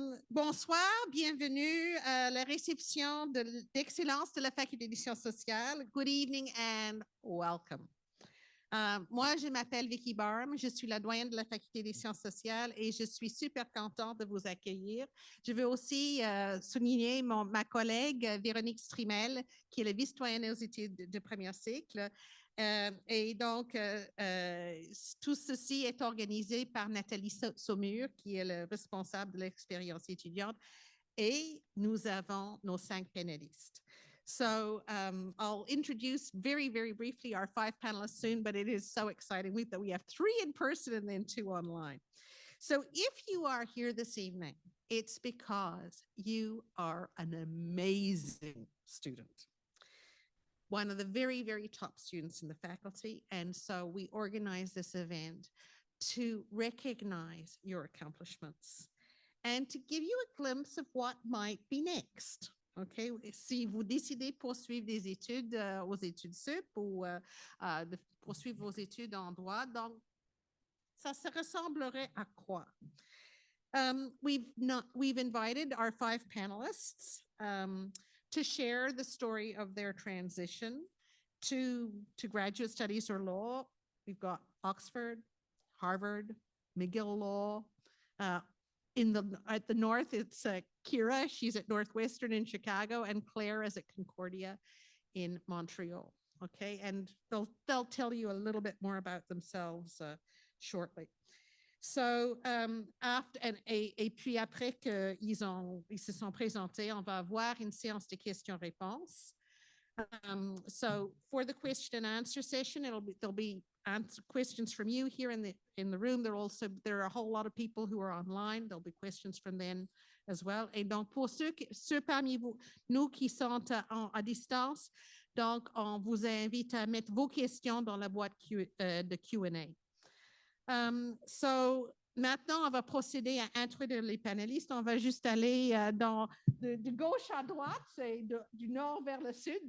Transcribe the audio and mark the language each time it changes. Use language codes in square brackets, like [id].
[fr] Bonsoir, bienvenue à la réception d'excellence de la Faculté des sciences sociales. [en] Good evening and welcome. [fr] Moi, je m'appelle Vicky Barham, je suis la doyenne de la Faculté des sciences sociales et je suis super contente de vous accueillir. Je veux aussi souligner ma collègue Véronique Strimel, qui est la vice-doyenne aux études de premier cycle. Et donc, tout ceci est organisé par Nathalie Saumur, qui est le responsable de l'expérience étudiante. Et nous avons nos 5 panélistes. [en] So I'll introduce very, very briefly our 5 panelists soon, but it is so exciting that we have 3 in person and then 2 online. So if you are here this evening, it's because you are an amazing student. One of the very, very top students in the faculty. And so we organize this event to recognize your accomplishments and to give you a glimpse of what might be next. [fr] Okay, si vous décidez poursuivre des études aux études sup ou de poursuivre vos études en droit, donc ça se ressemblerait à quoi? [en] We've invited our 5 panelists to share the story of their transition to graduate studies or law. We've got Oxford, Harvard, McGill Law. At the north, it's Kira. She's at Northwestern in Chicago, and Claire is at Concordia in Montreal. Okay, and they'll tell you a little bit more about themselves shortly. [fr] So, et puis après qu'ils se sont présentés, on va avoir une séance de questions-réponses. [en] So for the question and answer session, there'll be questions from you here in the room. There are a whole lot of people who are online. There'll be questions from them as well. [fr] Et donc pour ceux parmi nous qui sont à distance, donc on vous invite à mettre vos questions dans la boîte de Q&A. So maintenant, on va procéder à introduire les panélistes. On va juste aller de gauche à droite et du nord vers le sud.